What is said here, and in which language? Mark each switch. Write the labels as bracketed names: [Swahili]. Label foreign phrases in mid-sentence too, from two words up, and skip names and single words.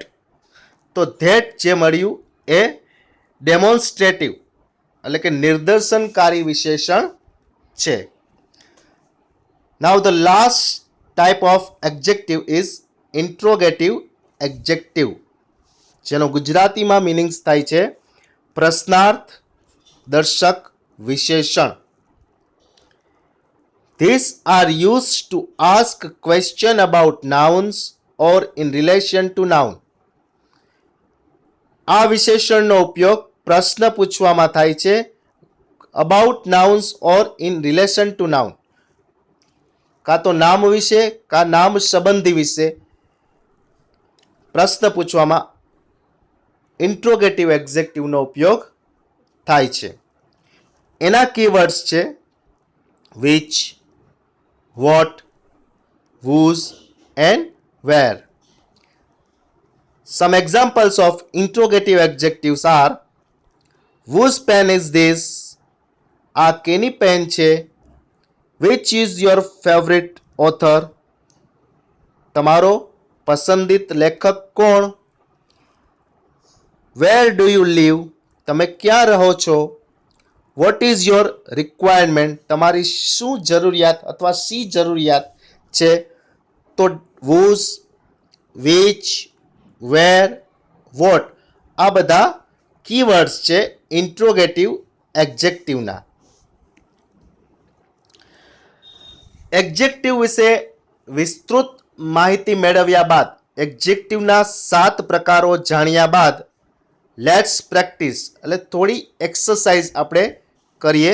[Gujarati] તો ધેટ જે મળ્યું એ ડેમોન્સ્ટ્રેટિવ એટલે કે નિદર્શનકારી વિશેષણ છે. [English] Now the last type of adjective is interrogative adjective, [Gujarati] જેનો ગુજરાતીમાં મિનિંગ્સ થાય છે પ્રશ્નાર્થ દર્શક વિશેષણ. [English] These are used to ask question about nouns or in relation to noun. [Gujarati] આ વિશેષણનો ઉપયોગ પ્રશ્ન પૂછવામાં થાય છે [English] about nouns or in relation to noun, [Gujarati] કાં તો નામ વિશે કાં નામ સંબંધી વિશે પ્રશ્ન પૂછવામાં [English] interrogative adjectiveનો [Gujarati] ઉપયોગ થાય છે. એના કીવર્ડ્સ છે વિચ, [English] what, whose and where. Some examples of interrogative adjectives are whose pen is this? [Gujarati] આ કેની પેન છે? [English] Which is your favorite author? [Gujarati] તમારો પસંદિત લેખક કોણ? [English] Where do you live? [Gujarati] તમે ક્યાં રહો છો? [English] What is your requirement? [Gujarati] તમારી શું જરૂરિયાત અથવા શી જરૂરિયાત છે? તો [English] whose, which, where, what [Gujarati] આ બધા કીવર્ડ્સ છે [English] interrogative adjectiveના. [Gujarati] એડજેક્ટિવ વિશે વિસ્તૃત માહિતી મેળવ્યા બાદ, એડજેક્ટિવના 7 પ્રકારો જાણ્યા બાદ, [English] let's practice [Gujarati] એટલે થોડી એક્સરસાઇઝ આપણે કરીએ.